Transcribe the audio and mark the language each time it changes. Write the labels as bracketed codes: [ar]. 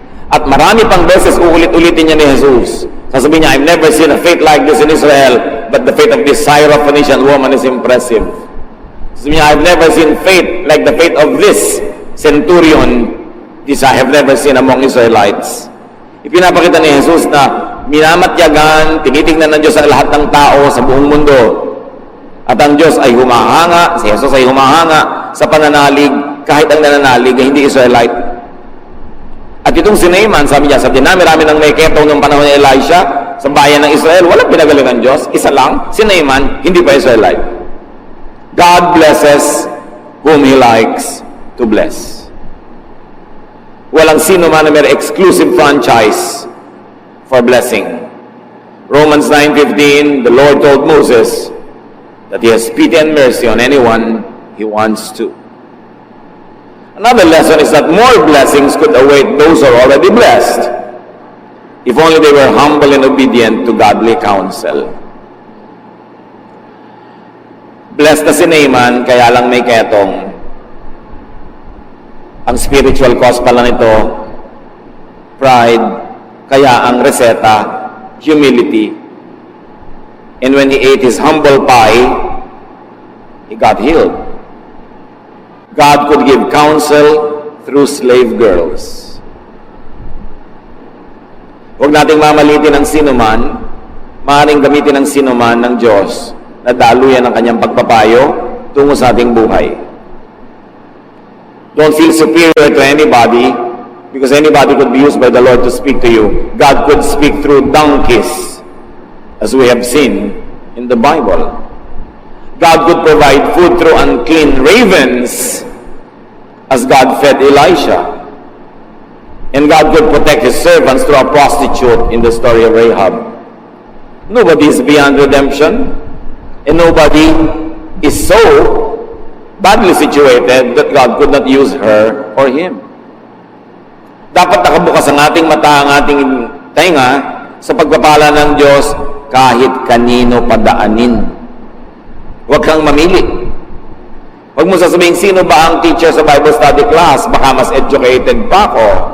[tl] At marami pang beses uulit-ulitin niya ni Jesus. Sasabihin niya, [en] I've never seen a faith like this in Israel, but the faith of this Syrophoenician woman is impressive. [tl] Sasabihin niya, [en] I've never seen faith like the faith of this centurion, this I have never seen among Israelites. [tl] Ipinapakita ni Jesus na minamatyagan, tinitingnan ng Diyos ang lahat ng tao sa buong mundo. At ang Diyos ay humahanga, si Jesus ay humahanga sa pananalig, kahit ang nananalig ay hindi Israelite. At itong si Naaman, sabi niya, sa dinami-rami ng may ketong ng panahon ni Elisha, sa bayan ng Israel, walang pinagaling ng Diyos. Isa lang, si Naaman, hindi pa Israelite. [en] God blesses whom He likes to bless. [tl] Walang sino man na may [en] exclusive franchise for blessing. Romans 9:15, the Lord told Moses that He has pity and mercy on anyone He wants to. Another lesson is that more blessings could await those who are already blessed, if only they were humble and obedient to godly counsel. [tl] Blessed na si Naaman, kaya lang may ketong. Ang spiritual cause pala nito, pride, kaya ang reseta, humility. [en] And when he ate his humble pie, he got healed. God could give counsel through slave girls. [tl] Huwag nating mamalitin ang sinuman, maaaring gamitin ang sinuman ng Diyos na daluyan ang kanyang pagpapayo tungo sa ating buhay. [en] Don't feel superior to anybody because anybody could be used by the Lord to speak to you. God could speak through donkeys, as we have seen in the Bible. God could provide food through unclean ravens, as God fed Elisha. And God could protect His servants through a prostitute in the story of Rahab. Nobody is beyond redemption, and nobody is so badly situated that God could not use her or him. [tl] Dapat nakabukas ang ating mata, ang ating tainga sa pagpapala ng Diyos kahit kanino padaanin. Huwag kang mamili. Huwag mo sasabihin, sino ba ang teacher sa Bible study class? Baka mas educated pa ako.